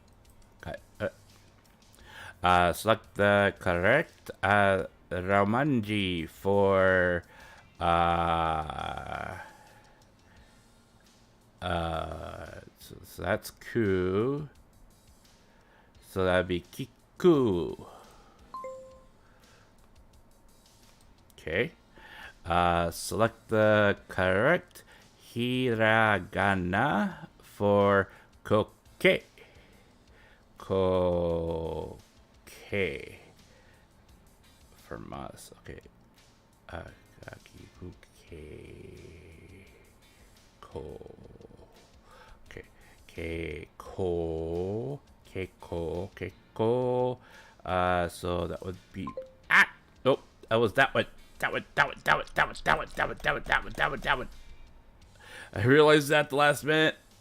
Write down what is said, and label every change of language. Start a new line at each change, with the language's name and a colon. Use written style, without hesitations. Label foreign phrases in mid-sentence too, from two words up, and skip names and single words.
English: Select the correct Ramanji for so that's ku. So that'd be kiku. Okay. Select the correct hiragana for koke. Koke. For mas. Okay.
Japanese: Kaki kuke. Ko.
English: Okay. Keiko. So that would be nope. That was that one. That one. I realized that the last minute.